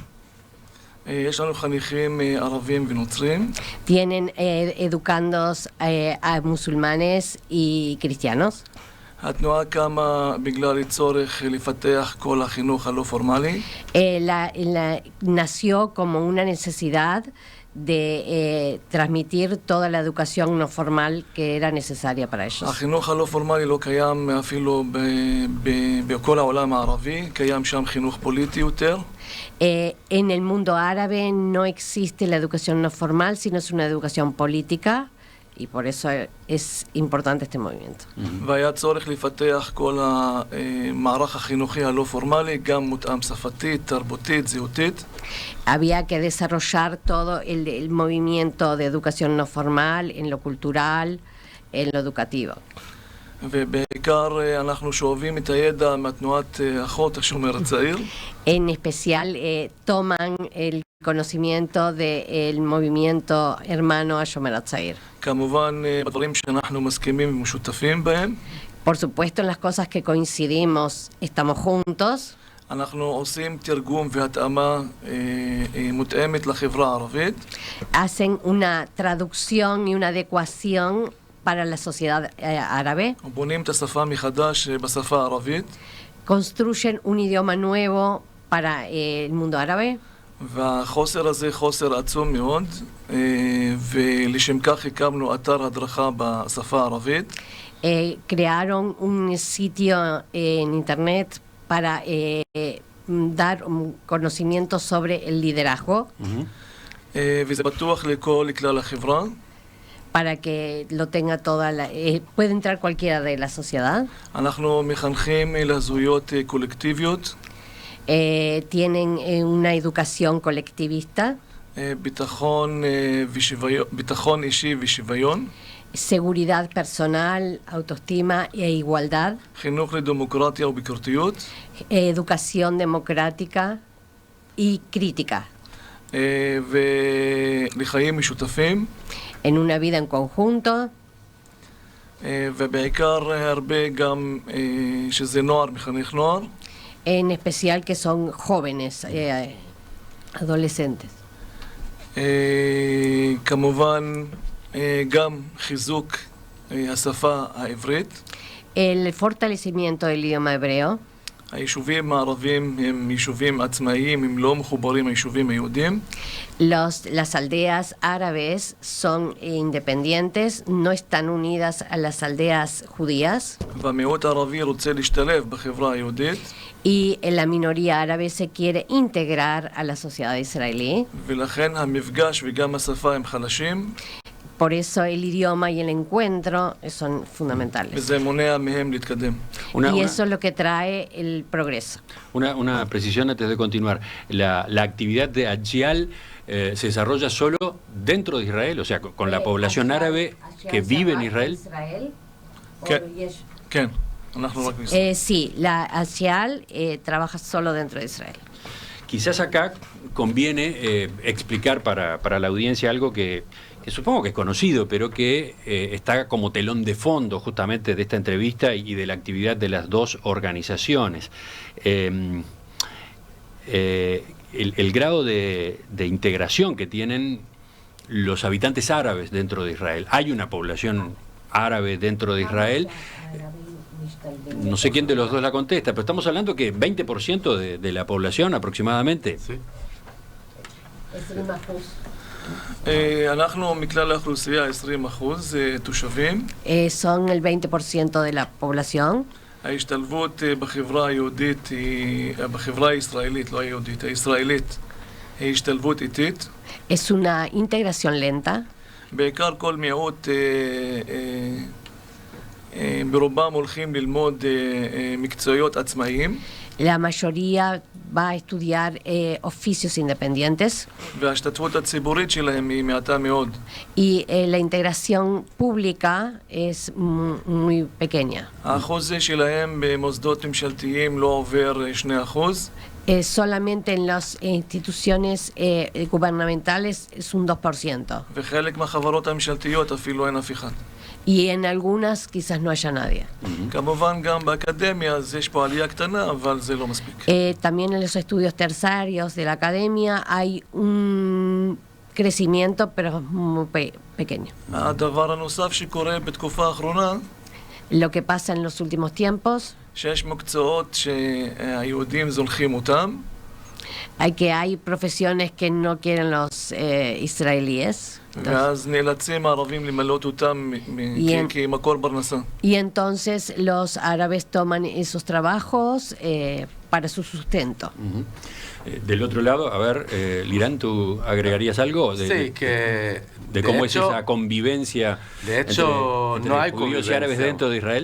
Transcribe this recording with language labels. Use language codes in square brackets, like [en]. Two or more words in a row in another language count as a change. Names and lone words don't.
[es] Tienen educandos a musulmanes y cristianos. Nació como una necesidad de transmitir toda la educación no formal que era necesaria para ellos. [he] החינוך הלא פורמלי לא קיים אפילו בכל העולם הערבי, קיים שם חינוך פוליטי יותר. [es] En el mundo árabe no existe la educación no formal, sino es una educación política, y por eso es importante este movimiento. [he] והיה צורך לפתח כל המערך החינוכי הלא פורמלי, גם מותאם שפתית, תרבותית, זהותית. [es] Había que desarrollar todo el movimiento de educación no formal en lo cultural, en lo educativo. [he] ובעיקר אנחנו שואבים את הידע מהתנועת אחות השומר הצעיר. [es] En especial toman el conocimiento del movimiento hermano Hashomer Hatzair. [he] כמובן בדברים שאנחנו מסכימים ומשותפים בהם. [es] Por supuesto, en las cosas que coincidimos estamos juntos. [he] אנחנו עושים תרגום והתאמה מותאמת לחברה הערבית. [es] Hacen una traducción y una adecuación para la sociedad árabe. [he] בונים את השפה מחדש בשפה הערבית. [es] Construyen un idioma nuevo para el mundo árabe. [he] והחוסר הזה חוסר עצום מאוד, ולשם כך הקמנו אתר הדרכה בשפה הערבית. [es] Crearon un sitio en internet para dar conocimiento sobre el liderazgo. [he] וזה פתוח לכלל החברה. [es] Para que lo tenga toda la... puede entrar cualquiera de la sociedad. [he] אנחנו מחנכים לזהויות קולקטיביות. [es] Tienen una educación colectivista. [he] ביטחון אישי ושוויון. [es] Seguridad personal, autoestima e igualdad. [he] חינוך לדמוקרטיה וביקורתיות. [es] Educación democrática y crítica. [he] ולחיים משותפים. [es] En una vida en conjunto. [he] ובעיקר הרבה גם שזה נוער, מחנך נוער. [es] En especial que son jóvenes, adolescentes. [he] כמובן גם חיזוק השפה העברית. [es] El fortalecimiento del idioma hebreo. [he] היישובים הערבים הם יישובים עצמאיים, הם לא מחוברים היישובים היהודים. [es] Las aldeas árabes son independientes, no están unidas a las aldeas judías. [he] והמיעוט הערבי רוצה להשתלב בחברה היהודית. [es] Y la minoría árabe se quiere integrar a la sociedad israelí. [he] ולכן המפגש וגם השפה הם חלשים. [es] Por eso el idioma y el encuentro son fundamentales. [he] וזה מונע מהם להתקדם. [es] Y eso es lo que trae el progreso. Una precisión antes de continuar. La actividad de Agial se desarrolla solo dentro de Israel, o sea, con la población árabe que vive en Israel. [he] כן, אנחנו רק בישראל. [es] Sí, la Agial trabaja solo dentro de Israel. Quizás acá conviene explicar para la audiencia algo que supongo que es conocido, pero que está como telón de fondo justamente de esta entrevista y de la actividad de las dos organizaciones. El grado de integración que tienen los habitantes árabes dentro de Israel. Hay una población árabe dentro de Israel. No sé quién de los dos la contesta, pero estamos hablando que 20% de la población aproximadamente. Sí. [he] אנחנו מכלל האוכלוסייה 20% תושבים. [es] Son el 20% de la población. [he] ההשתלבות בחברה היהודית, בחברה הישראלית, לא היהודית, הישראלית, היא השתלבות איטית. [es] Es una integración lenta. [he] בעיקר כל מיעוט ברובם הולכים ללמוד מקצועיות עצמאיים. [es] La mayoría va a estudiar oficios independientes. [he] וההשתתפות הציבורית שלהם היא מעטה מאוד. [es] Y la integración pública es muy pequeña. [he] האחוז שלהם במוסדות ממשלתיים לא עובר 2%. [es] Solamente en las instituciones gubernamentales es un 2%. [he] וחלק מהחברות הממשלתיות אפילו אין אף אחד. [es] Y en algunas quizás no haya nadie. [he] כמובן גם באקדמיה אז יש פה עלייה קטנה, אבל זה לא מספיק. [es] También en los estudios terciarios de la academia hay un crecimiento, pero muy pequeño. [he] הדבר הנוסף שקורה בתקופה האחרונה, [es] Lo que pasa en los últimos tiempos, [he] שיש מקצועות שהיהודים זונחים אותם. [es] hay profesiones que no quieren los israelíes. [he] ואז נאלצים הערבים למלות אותם כמקור פרנסה. [es] Y entonces los árabes toman esos trabajos para su sustento. Del otro lado, a ver, Liran, ¿tú agregarías algo? Sí, que... De cómo es esa convivencia de hecho, entre no hay judíos y árabes dentro de Israel.